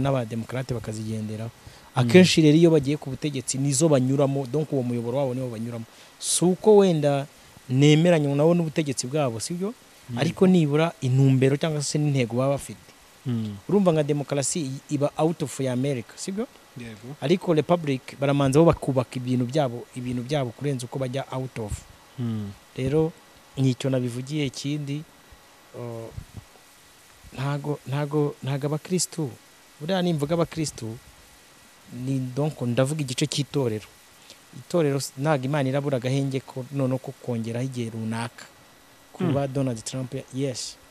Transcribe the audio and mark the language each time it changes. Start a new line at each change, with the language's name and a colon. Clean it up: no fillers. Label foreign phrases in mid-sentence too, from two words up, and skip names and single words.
Kinyarwanda: n'abademokrate bakazigenderaho akenshi rero iyo bagiye ku butegetsi nizo banyuramo donc uwo muyoboro wabo niwo banyuramo suko wenda nemeranye nawo n'ubutegetsi bwabo sibyo ariko nibura intumbero cyangwa se n'intego baba bafite urumva nka demokarasi iba
English: out of America
Kinyarwanda: sibyo ariko republic baramanza bo bakubaka ibintu byabo kurenza uko bajya
English: out of
Kinyarwanda: rero nicyo nabivugiye ikindi ntago abakristo buriya nimvuga abakristo ni donc ndavuga igice cy'itorero ntago Imana irabura agahenge ko none ko kongeraho igihe runaka kuba Donald Trump yes